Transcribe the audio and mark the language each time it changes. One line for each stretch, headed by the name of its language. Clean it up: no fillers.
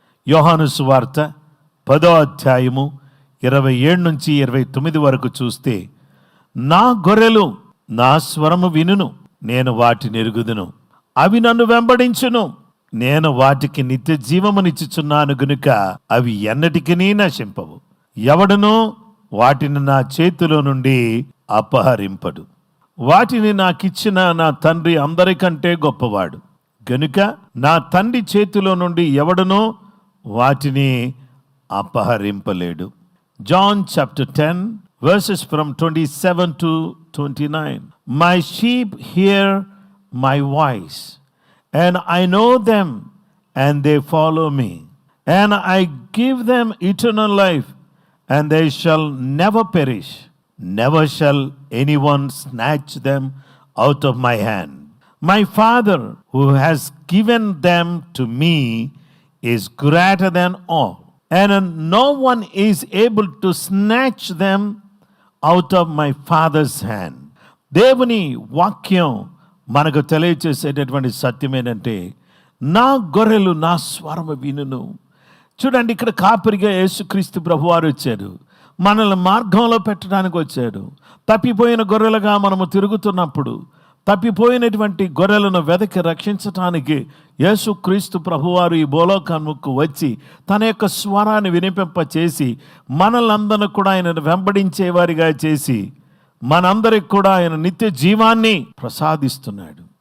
Telugu: యోహాను సువార్త 10వ అధ్యాయము 27 నుంచి 29 వరకు చూస్తే, నా గొర్రెలు నా స్వరము వినును, నేను వాటిని ఎరుగుదును, అవి నన్ను వెంబడించును, నేను వాటికి నిత్య జీవమునిచ్చుచున్నాను గనుక అవి ఎన్నటికీ నశింపవు, ఎవడునూ వాటిని నా చేతిలో నుండి అపహరింపడు. వాటిని నాకిచ్చిన నా తండ్రి అందరికంటే గొప్పవాడు గనుక నా తండ్రి చేతిలో నుండి ఎవడునూ వాటిని అపహరింపలేడు.
English: John chapter 10 verses from 27 to 29. My sheep hear my voice, and I know them, and they follow me, and I give them eternal life, and they shall never perish, never shall anyone snatch them out of my hand. My Father, who has given them to me, is greater than all, and no one is able to snatch them out of my Father's hand.
Telugu: దేవుని వాక్యం మనకు తెలియచేసేటటువంటి సత్యం ఏంటంటే, నా గొర్రెలు నా స్వరము వినును. చూడండి, ఇక్కడ కాపరిగా యేసుక్రీస్తు ప్రభువారు వచ్చాడు, మనల్ని మార్గంలో పెట్టడానికి వచ్చాడు. తప్పిపోయిన గొర్రెలుగా మనము తిరుగుతున్నప్పుడు తప్పిపోయినటువంటి గొర్రెలను వెదకి రక్షించటానికి యేసుక్రీస్తు ప్రభువారు ఈ భూలోకానికి వచ్చి తన యొక్క స్వరాన్ని వినిపింపచేసి మనలందరినీ కూడా ఆయన వెంబడించేవారిగా చేసి మనందరికి కూడా ఆయన నిత్య జీవాన్ని ప్రసాదిస్తున్నాడు.